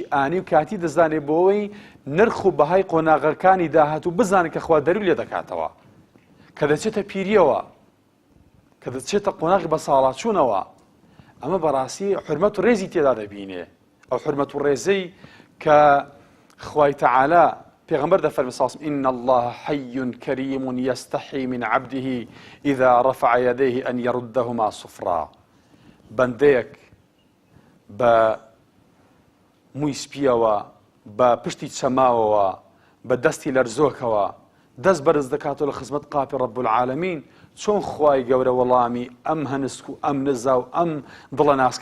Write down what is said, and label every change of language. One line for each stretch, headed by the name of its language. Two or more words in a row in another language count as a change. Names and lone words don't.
Central Kurdish: ئانی و کاتی دەزانێت بۆەوەی نرخ و بەهای قۆناغەکانی داهاتوو بزانێت کە خوا دەروی لێ دەکاتەوە کە دەچێتە پیریەوە کە دەچێتە قۆناغی بە ساڵاتچوونەوە ئەمە بەڕاستی حورمەت و ڕێزی تێدا دەبینێ ئەو حورمەت و ڕێزەی کە خوای تەعالا پێغەمبەر دەفەرمێ ساسم
Arabic: إن الله حي كريم يستحي من عبده إذا رفع يديه أن يردهما صفرا
Central Kurdish: بەندەیەک بە مووی سپیەوە بە پشتی چەماوەوە بە دەستی لەرزۆکەوە دەست بەرز دەکاتەوە لە خزمەت قاپی
Arabic: ڕەب العالەمین
Central Kurdish: چۆن خوای گەورە وەڵامی ئەم هەنسک و ئەم نزا و ئەم دڵە ناسکە